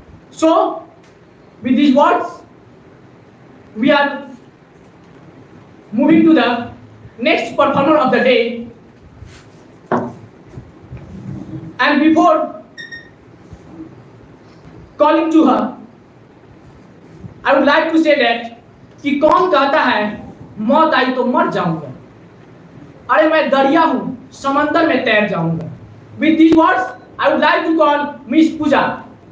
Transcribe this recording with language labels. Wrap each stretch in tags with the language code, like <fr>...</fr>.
<en>So, with these words, we are moving to the next performer of the day. And before calling to her, I would like to say that</en> <hi>कि कौन कहता है मौत आई तो मर जाऊंगा, अरे मैं दरिया हूँ समंदर में तैर जाऊंगा.</hi> <en>With these words, I would like to call Miss Pooja.</en>